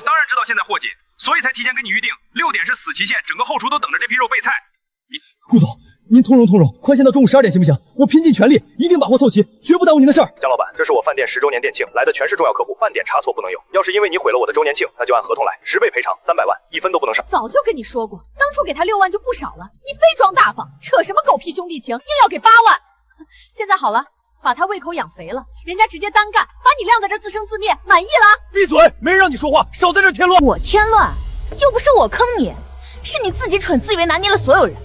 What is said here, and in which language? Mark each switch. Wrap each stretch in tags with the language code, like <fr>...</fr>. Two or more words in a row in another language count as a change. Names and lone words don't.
<zh>我當然知道現在貨緊，所以才提前跟你預定，6點是死期限，整個後廚都等着這批肉備菜。顧總，您通融，寬限到中午12點行不行？我拼盡全力，一定把貨湊齊，絕不耽誤您的事兒。江老闆，這是我飯店10周年店慶，來的全是重要客戶，半點差錯不能有。要是因為你毀了我的周年慶，那就按合同來，10倍賠償，300萬，1分都不能少。早就跟你說過，當初給他6萬就不少了，你非裝大方，扯什麼狗屁兄弟情，硬要給8万。現在好了，把他胃口養肥了，人家直接单干，把你晾在這自生自滅，滿意了？閉嘴，沒人讓你說話，少在這添亂。我添亂，又不是我坑你，是你自己蠢，自以為拿捏了所有人。</zh>